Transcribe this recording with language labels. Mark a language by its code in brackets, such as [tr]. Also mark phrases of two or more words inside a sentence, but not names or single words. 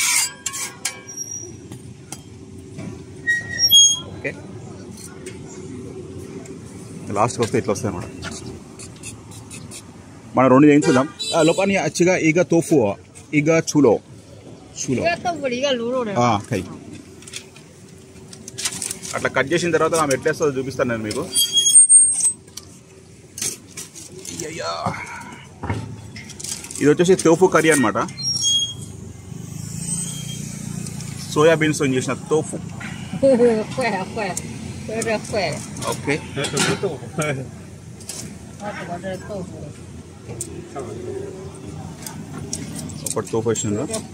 [te] ఓకే, లాస్ట్కి వస్తే ఇట్లా వస్తాయి అన్నమాట. మనం 2 చేయించుదాం. లోపాని అచ్చిగా ఈగ తోఫు ఈగ చూలో చూలో. [zh] 这豆腐里一个卤肉的。可以。 [te] అట్లా కట్ చేసిన తర్వాత ఆమె ఎట్లేస్తుందో చూపిస్తాను నేను మీకు. ఇది వచ్చేసి [en] tofu curry [te] అనమాట. సోయాబీన్స్ తో చేసిన తోఫు. ఓకే, ఒకటి తోఫు వేసిందా.